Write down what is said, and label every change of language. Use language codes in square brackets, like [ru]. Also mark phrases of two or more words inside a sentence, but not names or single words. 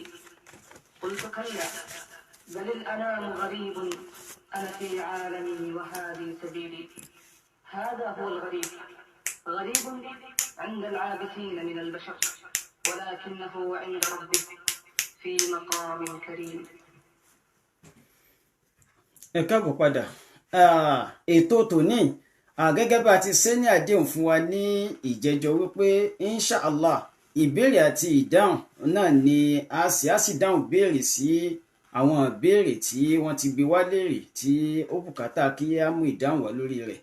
[ar] قلت كلا، بل الأنام غريب، أنا في عالمي وهذه سبيلي. هذا هو الغريب، غريب عند العابثين من البشر، ولكنه عند ربه في مقام كريم. [yo] ẹ káàbọ̀ padà. Ètò tòní gẹ́gẹ́ bá a ti ṣe ní àdéhùn fún wa ní ìjẹ́jọ́ wípé inshallah ìbéèrè àti ìdáhùn náà ni a sì dáhùn béèrè sí àwọn ìbéèrè tí wọ́n ti gbé wá léèrè tí ó bùkátà kí á mú ìdáhùn wá lórí rẹ̀.